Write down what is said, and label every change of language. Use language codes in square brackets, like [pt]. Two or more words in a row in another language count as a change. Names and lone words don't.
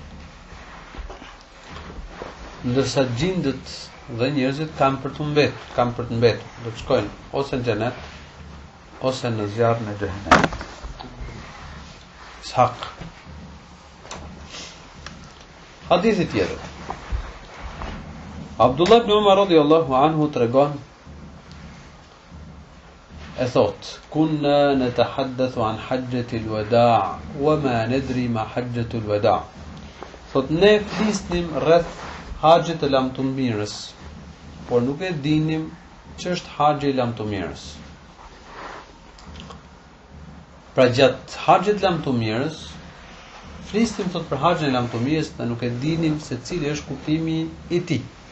[sq] Ndërsa gjindët dhe njerëzit kanë për të mbetur, do të shkojnë ose në xhenet ose në zjarrin e xhenemit. Ishaq. Hadithi tjetër. Abdullah ibn Umar [ar] رضي الله عنه [sq] tregon e thot: [ar] "كنا نتحدث عن حجة الوداع وما ندري ما حجة الوداع'." [sq] Thot ne flisnim rreth haxhit të lamtumirës, por nuk e dinim ç'është haxhi i lamtumirës. Pra gjatë haxhit të lamtumirës flisnim thot për haxhin e lamtumirës dhe nuk e dinim se cili është kuptimi i tij.